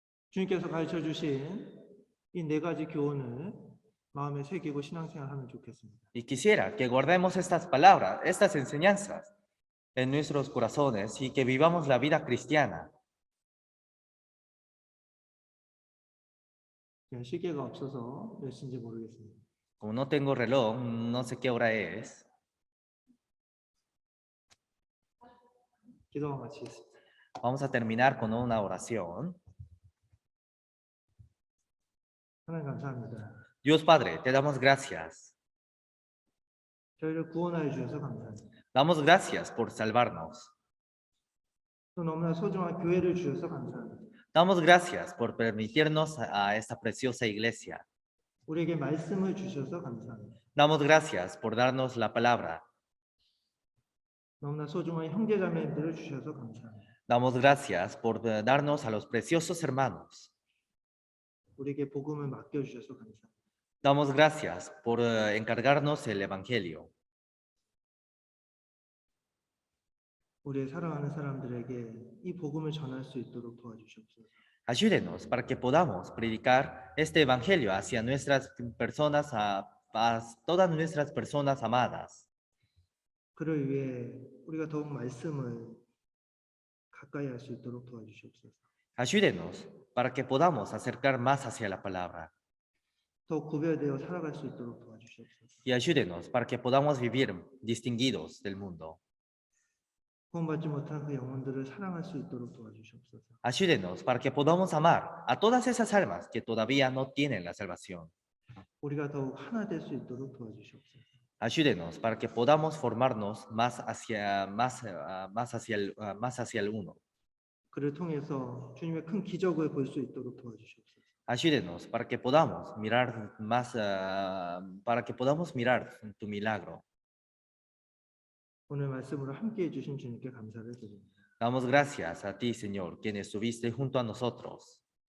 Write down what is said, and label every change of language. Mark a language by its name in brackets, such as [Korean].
[Korean] 주님께서 가르쳐 주신 이 네 가지 교훈을 마음에 새기고 신앙생활하면 좋겠습니다. [Spanish] Y quisiera que guardemos estas palabras, estas enseñanzas en nuestros corazones y que vivamos la vida cristiana. [Korean] 제가 시계가 없어서 몇 시인지 모르겠습니다. [Spanish] Como no tengo reloj, no sé qué hora es. [Korean] 기도가 마치겠습니다. [Spanish] Vamos a terminar con una oración. [Korean] 하나님 감사합니다. [Spanish] Dios Padre, te damos gracias. [Korean] 저희를 구원하여 주셔서 감사합니다. [Spanish] Damos gracias por salvarnos. [Korean] 또 너무나 소중한 교회를 주셔서 감사합니다. [Spanish] Damos gracias por permitirnos a esta preciosa iglesia. [Korean] 우리에게 말씀을 주셔서 감사합니다. [Spanish] Damos gracias por darnos la palabra. [Korean] 너무나 소중한 형제자매들을 주셔서 감사합니다. [Spanish] Damos gracias por darnos a los preciosos hermanos. [Korean] 우리에게 복음을 맡겨 주셔서 감사합니다. [Spanish] Damos gracias por encargarnos el evangelio. [Korean] 우리의 사랑하는 사람들에게 이 복음을 전할 수 있도록 도와주시옵소서. [Spanish] Ayúdenos para que podamos predicar este evangelio hacia nuestras personas, a todas nuestras personas amadas. [Korean] 그를 위해 우리가 더욱 말씀을 가까이 할 수 있도록 도와주시옵소서. [Spanish] Ayúdenos para que podamos acercar más hacia la palabra. [Korean] 더욱 구별되어 살아갈 수 있도록 도와주시옵소서. [Spanish] Y ayúdenos para que podamos vivir distinguidos del mundo. [Korean] 구원받지 못한 그 영혼들을 사랑할 수 있도록 도와주시옵소서. [Spanish] Ayúdenos para que podamos amar a todas esas almas que todavía no tienen la salvación. [Korean] 우리가 더욱 하나 될 수 있도록 도와주시옵소서. [Spanish] Ayúdenos para que podamos formarnos más hacia el uno. [Korean] 그를 통해서 주님의 큰 기적을 볼 수 있도록 도와주시옵소서. [Spanish] Ayúdenos para que podamos mirar más, para que podamos mirar tu milagro. [Korean] 오늘 말씀으로 함께해 주신 주님께 감사를 드립니다. [Spanish] Damos gracias a ti, Señor, quien estuviste junto a nosotros.